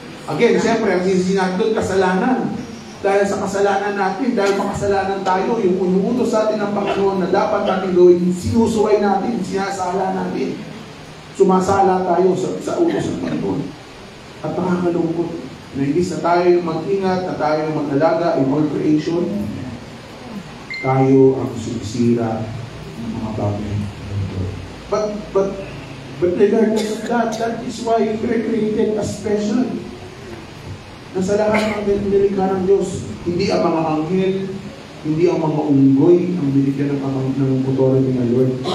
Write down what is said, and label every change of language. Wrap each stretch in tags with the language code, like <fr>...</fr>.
<tl>Again, siyempre, ang sisi natin doon, kasalanan. Dahil sa kasalanan natin, dahil makasalanan tayo, yung unuutos sa atin ng Panginoon na dapat natin gawin, sinusuway natin, sinasala natin. Sumasala tayo sa utos ng Panginoon. At nakakalungkot na imbis na tayo mag-ingat, na tayo mag-alaga</tl> <en>in all creation,</en> <tl>tayo ang sumisira ng mga bagay.</tl> <en>But regardless of that is why we were created as special.</en> <tl>Nasa lahat ng nilikha ng Diyos, hindi ang mga anghel, hindi ang mga unggoy ang binigyan ng authority ng Lord.</tl>